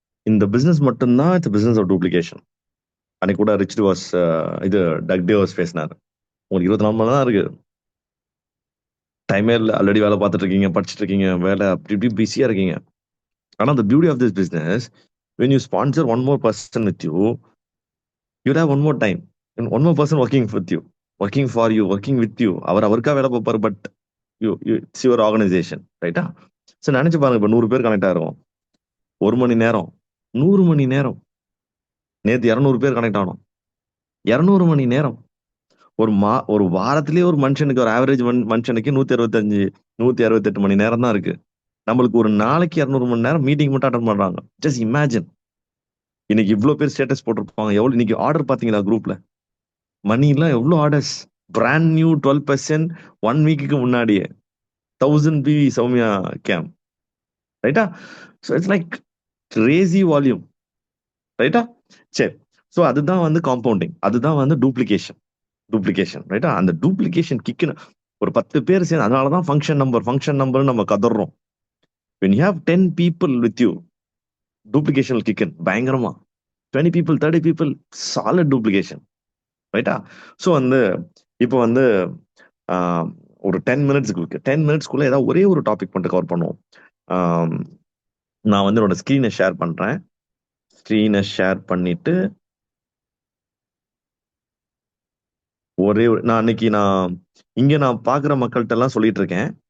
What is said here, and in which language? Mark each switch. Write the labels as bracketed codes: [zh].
[ta] இந்த பிசினஸ் மட்டும்தான் [en] It's business of duplication. [ta] அன்னைக்கு கூட ரிச் வாஸ் இது டக் டேவர்ஸ் பேசினார். உங்களுக்கு 24 மணி நேரம் தான் இருக்கு, டைமே இல்லை, ஆல்ரெடி வேலை பார்த்துட்டு இருக்கீங்க, படிச்சுட்டு இருக்கீங்க, வேலை அப்படி இப்படி பிஸியா இருக்கீங்க. [en] ஆனா the beauty of this business, when you sponsor one more person with you, you'll have one more time and one more person working with you, working for you, working with you. [ta] அவர் அவருக்கா வேலை பார்ப்பாரு, [en] but it's your organisation, [ta] ரைட்டா? So நினைச்சு பாருங்க, இப்போ 100 பேர் connect ஆகிறோம், 1 மணி நேரம், 100 மணி நேரம். நேற்று 200 பேர் கனெக்ட் ஆனோம், 200 மணி நேரம். ஒரு வாரத்திலேயே ஒரு மனுஷனுக்கு, ஒரு ஆவரேஜ் மனுஷனுக்கு 168 மணி நேரம் தான் இருக்கு. நம்மளுக்கு ஒரு நாளைக்கு 200 மணி நேரம் மீட்டிங் மட்டும் அட்டன் பண்றாங்க. [en] Just imagine. [ta] இன்னைக்கு இவ்வளவு பேர் ஸ்டேட்டஸ் போட்டிருப்பாங்க. எவ்வளவு இன்னைக்கு ஆர்டர் பாத்தீங்களா குரூப்ல? மணிலாம் எவ்வளவு ஆர்டர்ஸ், பிராண்ட் நியூ 12% 1 வீக்குக்கு முன்னாடியே 1000 PV சௌமியா கேம், ரைட்டா? [en] So it's like crazy volume, ரைட்டா? [ta] சரி, ஸோ அதுதான் வந்து காம்பவுண்டிங், அதுதான் வந்து டூப்ளிகேஷன், ரைட்டா? அந்த டூப்ளிகேஷன் கிக்குன்னு ஒரு 10 பேர் சேர்ந்து, அதனாலதான் ஃபங்க்ஷன் நம்பர் நம்ம கதறோம். [en] when you have 10 people with you, duplication will kick in பயங்கரமா. 20 people 30 people, solid duplication, ரைட்டா? [ta] ஸோ வந்து இப்போ வந்து ஒரு 10 மினிட்ஸ்க்குள்ள ஏதாவது ஒரே ஒரு டாபிக் மட்டும் கவர் பண்ணுவோம். நான் வந்து என்னோட ஸ்க்ரீனை ஷேர் பண்றேன். ஸ்க்ரீனை ஷேர் பண்ணிட்டு நான் அன்னைக்கு இங்க நான் பாக்குற மக்கள்கிட்ட எல்லாம் சொல்லிட்டு இருக்கேன்.